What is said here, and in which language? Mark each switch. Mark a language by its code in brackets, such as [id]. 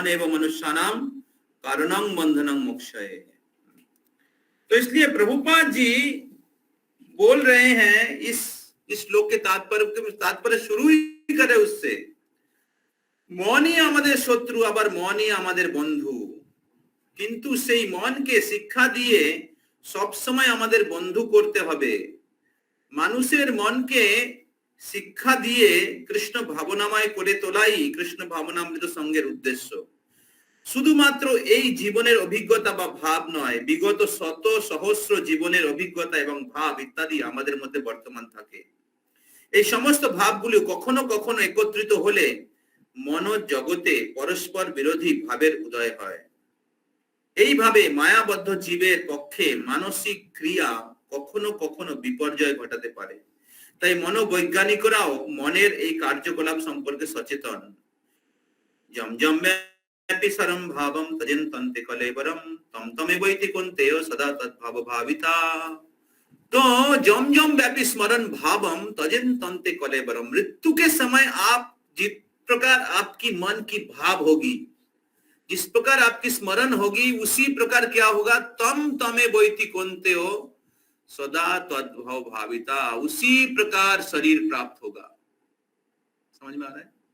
[sa] मन एवं मनुष्यानाम कारणं बंधनं मोक्षये। [hi] तो इसलिए प्रभुपाद जी बोल रहे हैं इस श्लोक के तात्पर्य शुरू ही करे उससे, [bn] मौनी आमादेर शत्रु आबार मौनी आमादेर बंधु। কিন্তু সেই মনকে শিক্ষা দিয়ে সব সময় আমাদের বন্ধু করতে হবে। মানুষের মনকে শিক্ষা দিয়ে কৃষ্ণ ভাবনাময় করে তোলাই কৃষ্ণ ভাবনামৃত সঙ্গের উদ্দেশ্য। শুধুমাত্র এই জীবনের অভিজ্ঞতা বা ভাব নয়, বিগত শত সহস্র জীবনের অভিজ্ঞতা এবং ভাব ইত্যাদি আমাদের মধ্যে বর্তমান থাকে। এই সমস্ত ভাবগুলি কখনো কখনো একত্রিত হলে মনোজগতে পরস্পর বিরোধী ভাবের উদয় হয়। এইভাবে মায়াবদ্ধ জীবের পক্ষে মানসিক ক্রিয়া কখনো কখনো বিপর্যয় ঘটাতে পারে। তাই মনোবৈজ্ঞানিকরাও মনের এই কার্যকলাপ সম্পর্কে সচেতন। [sa] যম যম ব্যাপী সরম ভাবম তজন্তন্তে কলেবরম তম তমেবৈতি কুন্তেয় সদা তদ্ভাব भाविता। तो जम जम व्यापी स्मरण भावम तजन्तन्ते कलेबरम। [hi] मृत्यु के समय आप जिस प्रकार आपकी मन की भाव होगी, जिस प्रकार आपकी स्मरण होगी, उसी प्रकार क्या होगा, [sa] तम तमे वैति कोन्ते हो सदा तद्भाव भाविता, [hi] उसी प्रकार शरीर प्राप्त होगा। समझ में आ रहा है?